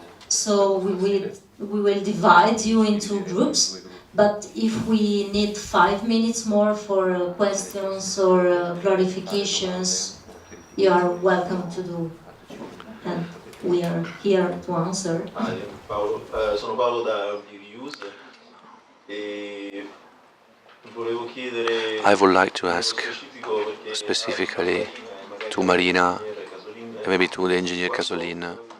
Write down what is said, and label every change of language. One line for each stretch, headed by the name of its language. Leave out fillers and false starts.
English: So we will divide you into groups. But if we need 5 minutes more for questions or clarifications, you are welcome to do. And we are here to answer.
Italian: Paolo, sono Paolo da Reuse e volevo chiedere.
English: I would like to ask specifically to Marina and maybe to the engineer Casolin.